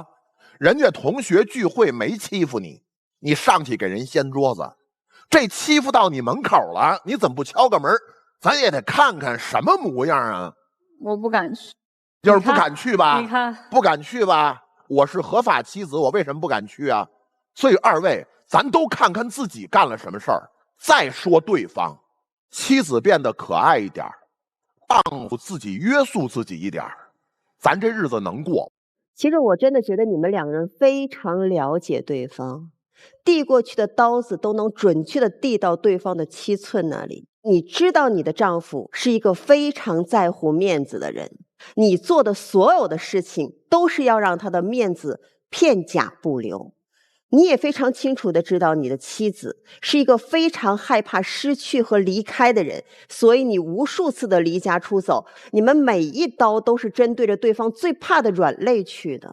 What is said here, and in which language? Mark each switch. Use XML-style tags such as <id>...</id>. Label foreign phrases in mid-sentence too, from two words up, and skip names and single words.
<zh>人家同學聚會沒欺負你，你上去給人掀桌子，這欺負到你門口了，你怎麼不敲個門？咱也得看看什麼模樣啊！我不敢去，就是不敢去吧？你看，不敢去吧？我是合法妻子，我為什麼不敢去啊？所以二位，咱都看看自己幹了什麼事兒，再說對方。妻子變得可愛一點，丈夫自己約束自己一點，咱這日子能過。其實我真的覺得你們兩個人非常了解對方，遞過去的刀子都能準確地遞到對方的7寸那裡。你知道你的丈夫是一個非常在乎面子的人，你做的所有的事情都是要讓他的面子片甲不留。你也非常清楚地知道你的妻子是一個非常害怕失去和離開的人，所以你無數次的離家出走，你們每一刀都是針對着對方最怕的軟肋去的。</zh>